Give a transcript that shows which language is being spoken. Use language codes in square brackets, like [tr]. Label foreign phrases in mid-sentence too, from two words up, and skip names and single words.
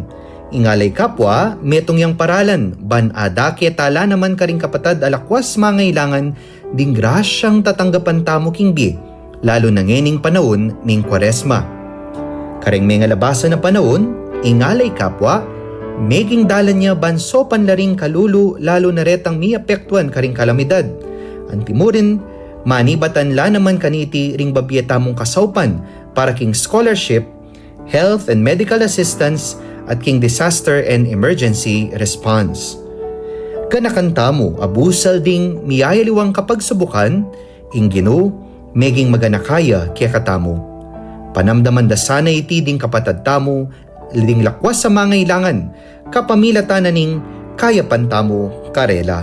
[pam] Ingalay Kapwa, metong yang paralan, ban adake tala naman karing kapatad alakwas mangailangan, ding grasyang tatanggapan tamo king bi, lalo na ngening panahon ning Kwaresma. Karing may ngalabasan na panahon, ingalay Kapwa, meging dalan niya banso panlaring kalulu lalo na retang miapektuan karing kalamidad. Antimurin, manibatan la naman kaniti ring babyeta mong kasaupan para king scholarship, [en] health and medical assistance [pam] at king [en] disaster and emergency response. [pam] Kanakanta mo, abusal ding miyayaliwang kapag subukan, ing Ginoo, meging maganakaya kaya katamo. Panamdaman da sana iti ding kapatad tamo, ding lakwas sa mga ilangan, kapamilata na ning kaya pantamo karela.